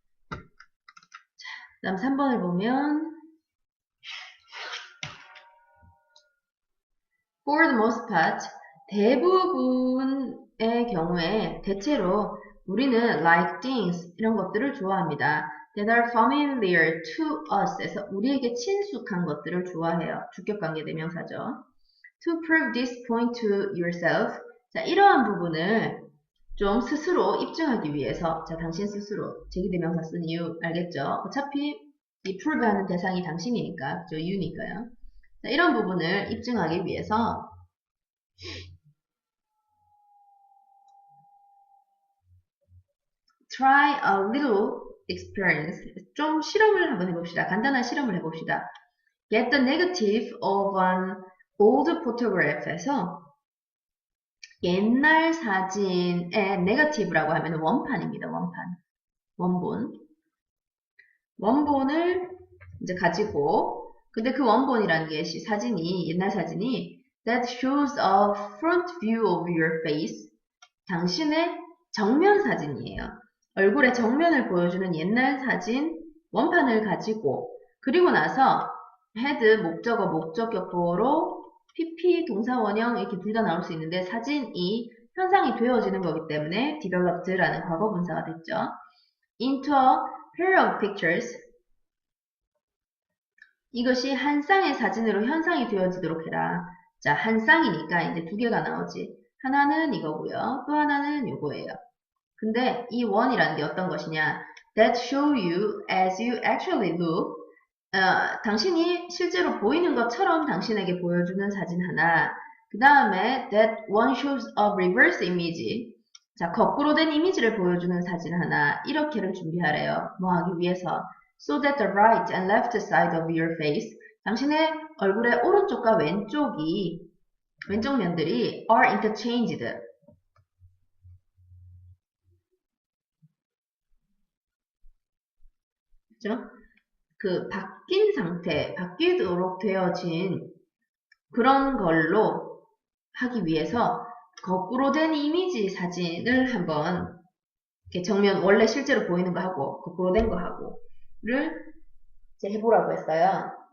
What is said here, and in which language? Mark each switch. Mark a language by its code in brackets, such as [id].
[ko] 자, 그 다음 3번을 보면 [en] For the most part, [ko] 대부분의 경우에 대체로 우리는 [en] like things [ko] 이런 것들을 좋아합니다. [en] that are familiar to us [ko] 에서 우리에게 친숙한 것들을 좋아해요. 주격관계 대명사죠. [en] to prove this point to yourself. [ko] 자, 이러한 부분을 좀 스스로 입증하기 위해서, 자, 당신 스스로 제기대명사 쓴 이유 알겠죠? 어차피 이 prove 하는 대상이 당신이니까, 그죠? you니까요. 자, 이런 부분을 입증하기 위해서 [en] try a little experience. [ko] 좀 실험을 한번 해봅시다. 간단한 실험을 해봅시다. [en] Get the negative of an old photograph에서 [ko] 옛날 사진의 [en] negative [ko] 라고 하면 원판입니다. 원본. 원본을 이제 가지고, 근데 그 원본이라는 게 사진이, 옛날 사진이 [en] that shows a front view of your face. [ko] 당신의 정면 사진이에요. 얼굴의 정면을 보여주는 옛날 사진 원판을 가지고, 그리고 나서 had 목적어 목적격보로 PP 동사원형 이렇게 둘 다 나올 수 있는데 사진이 형상이 되어지는 거기 때문에 developed라는 과거분사가 됐죠. [en] into a pair of pictures. [ko] 이것이 한 쌍의 사진으로 현상이 되어지도록 해라. 자, 한 쌍이니까 이제 두 개가 나오지. 하나는 이거고요. 또 하나는 이거예요. 근데 이 one이라는 게 어떤 것이냐? [en] That show you as you actually look. [ko] 당신이 실제로 보이는 것처럼 당신에게 보여주는 사진 하나. 그 다음에 [en] that one shows a reverse image. [ko] 자, 거꾸로 된 이미지를 보여주는 사진 하나. 이렇게를 준비하래요. 뭐 하기 위해서. [en] So that the right and left side of your face. [ko] 당신의 얼굴의 오른쪽과 왼쪽 면들이 [en] are interchanged. [ko] 그죠? 그 바뀐 상태, 바뀌도록 되어진 그런 걸로 하기 위해서 거꾸로 된 이미지 사진을 한번 이렇게 정면 원래 실제로 보이는 거 하고 거꾸로 된 거 하고를 이제 해보라고 했어요.